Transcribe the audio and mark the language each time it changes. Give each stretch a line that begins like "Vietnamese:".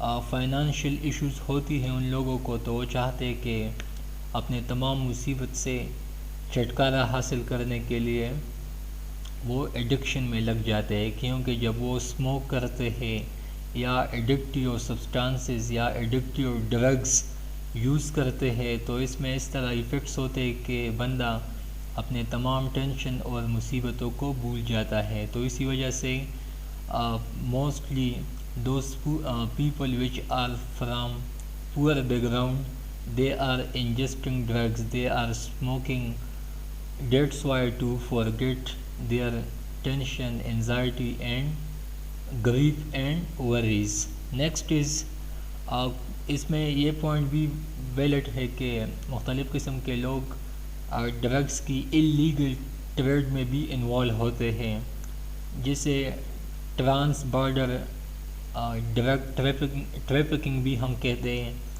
Urdu: Financial issues ہوتی ہیں ان لوگوں کو، تو وہ چاہتے ہیں کہ اپنے تمام مصیبت سے چھٹکارا حاصل کرنے کے لیے وہ ایڈکشن میں لگ جاتے ہیں، کیونکہ جب وہ اسموک کرتے ہیں یا ایڈکٹیو سبسٹانسز یا ایڈکٹیو ڈرگز یوز کرتے ہیں تو اس میں اس طرح ایفیکٹس ہوتے ہیں کہ بندہ اپنے تمام ٹینشن اور مصیبتوں کو بھول جاتا ہے. تو اسی وجہ سے
English: Mostly those people which are from poor background, they are ingesting drugs, they are smoking. That's why to forget their tension, anxiety and grief and worries. Next is
Urdu: اس میں یہ پوائنٹ بھی ویلڈ ہے کہ مختلف قسم کے لوگ ڈرگس کی اللیگل ٹریڈ میں بھی انوالو ہوتے ہیں، جسے ٹرانس بارڈر ڈرگ ٹریفکنگ بھی ہم کہتے ہیں.